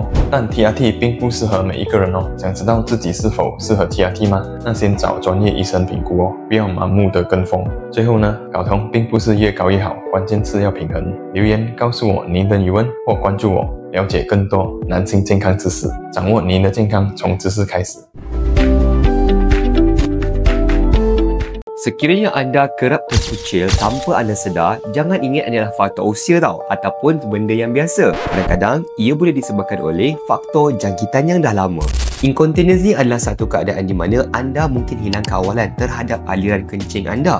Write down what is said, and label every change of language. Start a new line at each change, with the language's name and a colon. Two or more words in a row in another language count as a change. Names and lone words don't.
Chinese: 但 TRT 并不适合每一个人哦。想知道自己是否适合 TRT 吗？那先找专业医生评估哦，不要盲目的跟风。最后呢，睾酮并不是越高越好，关键是要平衡。留言告诉我您的疑问，或关注我，了解更多男性健康知识，掌握您的健康从知识开始。
Malay: Sekiranya anda kerap terkucil tanpa anda sedar, jangan ingat adalah faktor usia tau ataupun benda yang biasa. Kadang-kadang ia boleh disebabkan oleh faktor jangkitan yang dah lama. Incontinence ni adalah satu keadaan di mana anda mungkin hilang kawalan terhadap aliran kencing anda.